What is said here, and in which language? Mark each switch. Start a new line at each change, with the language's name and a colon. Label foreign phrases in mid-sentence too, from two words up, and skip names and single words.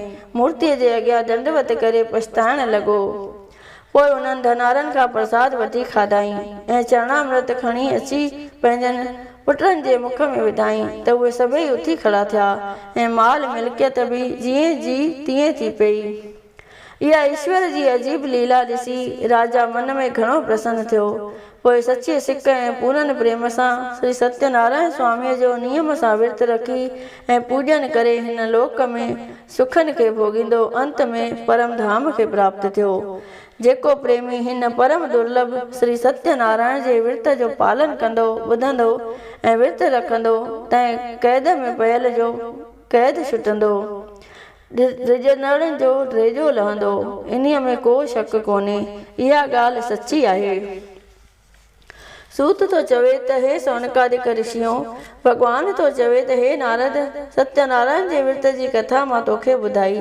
Sindhi: मूर्तिअ जे अॻियां दंडवत करे पछताइण लॻो। पोइ उन्हनि धनारनि खां प्रसाद वठी खाधाईं ऐं चरणामृत खणी अची पंहिंजनि पुटनि जे मुख में विधाईं त उहे सभई उथी खड़ा थिया ऐं माल मिल्कियत बि जीअं जी तीअं थी पई। इहा ईश्वर जी अजीब लीला ॾिसी राजा मन में घणो प्रसन्न थियो। पोइ सचे सिक ऐं पूरन प्रेम सां श्री सत्यनारायण स्वामीअ जो नियम सां विर्तु रखी ऐं पूॼन करे हिन लोक में सुखनि खे भोॻींदो अंत में परम धाम खे प्राप्त थियो। जेको प्रेमी हिन परम दुर्लभ श्री सत्यनारायण जे विर्त जो पालन कंदो, ॿुधंदो ऐं विर्तु रखंदो, तंहिं क़ैद में पयल जो क़ैद छुटंदो। रिजनड़नि जो ड्रेजो लहंदो, इन्हीअ में को शक कोन्हे, इहा ॻाल्हि सची आहे। सूत तो चवे त हे सौनकादिक ऋषियों, भगवान तो चवे त हे नारद, सत्यनारायण जे विर्त जी कथा मां तोखे ॿुधाई।